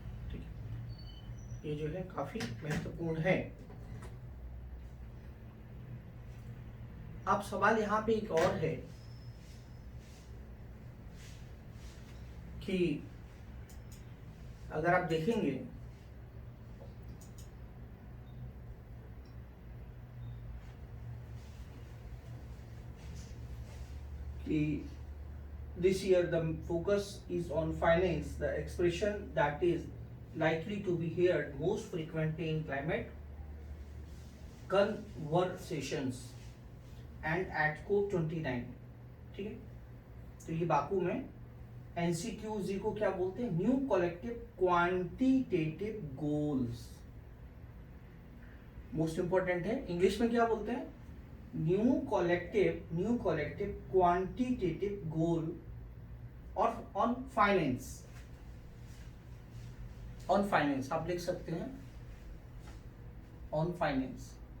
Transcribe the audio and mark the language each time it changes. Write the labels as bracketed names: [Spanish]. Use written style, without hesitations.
[Hindi] ठीक है, ये जो है काफी महत्वपूर्ण है। अब सवाल यहां पे एक और है कि अगर आप देखेंगे [English] this year the focus is on finance, the expression that is likely to be heard most frequently in climate conversations and at COP29। [Hindi] ठीक है, तो ये बाकू में एनसीक्यूजी को क्या बोलते हैं? New collective quantitative goals. Most important है, इंग्लिश में क्या बोलते हैं? [English] new collective quantitative goal [Hindi] और [English] on finance [Hindi] आप लिख सकते हैं, [English] On finance.